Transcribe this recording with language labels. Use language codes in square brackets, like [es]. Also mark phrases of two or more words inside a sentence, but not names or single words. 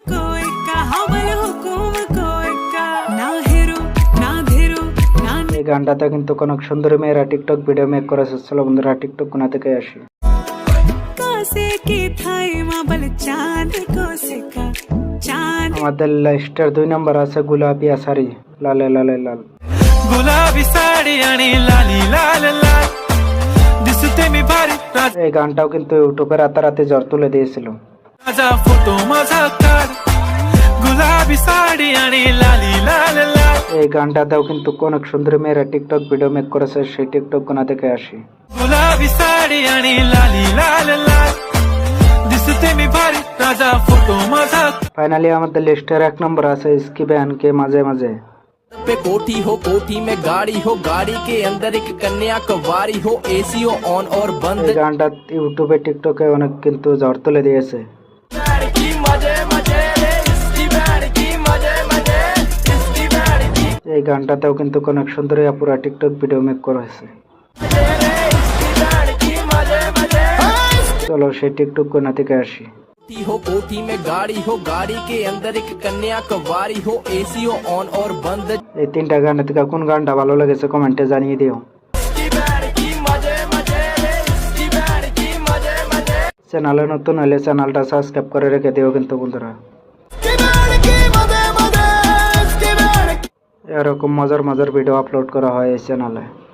[bn] এই গানটাতে কিন্তু অনেক সুন্দরী মেয়েরা টিকটক [en] video make [bn] করেছে। চলো বন্ধুরা, টিকটক কোনা থেকে আসি। আমাদের লিস্টের 2 নাম্বার আছে গোলাপি শাড়ি লালে লালে লাল। [mr] गुलाबी साडी आणि लाली लाल लाल दिसते मी भारी [bn] এই গানটাও কিন্তু ইউটিউবে রাতারাতি ঝড় তুলে দিয়েছিল। [mr] राजा फोटो माझा काढ गुलाबी साडी आणि लाली लाल लाल [bn] এই गानটাতেও কিন্তু অনেক সুন্দরী মেয়েরা টিকটক [en] video make [bn] করেছে। সেই টিকটক কোনা থেকে আসি। [mr] गुलाबी साडी आणि लाली लाल लाल दिसते मी भारी राजा फोटो माझा [bn] ফাইনালি আমাদের লিস্টের 1 নম্বর আছে इसकी बहन के মাঝে মাঝে। [hi] पे कोठी हो कोठी में गाड़ी हो गाड़ी के अंदर एक कन्या कवारी हो एसी हो ऑन और बंद। [bn] এই গানটা ইউটিউবে টিকটকে অনেক কিন্তু ঝড় তুলে দিয়েছে। এই গানটাতেও কিন্তু অনেক সুন্দরী আপুরা টিকটক [en] video make [bn] করেছে। চলো সেই টিকটক কোনা থেকে আসি। [hi] हो कोठी में गाड़ी हो गाड़ी के अंदर एक कन्या कवारी हो एसी हो ऑन और बंद। [bn] এই 3টা গান থেকে কোন গানটা ভালো লেগেছে কমেন্টে জানিয়ে দিও। চ্যানেলে নতুন হলে চ্যানেলটা সাবস্ক্রাইব করে রেখে দিও কিন্তু বন্ধুরা। এরকম মজার মজার ভিডিও আপলোড করা হয় এই চ্যানেলে।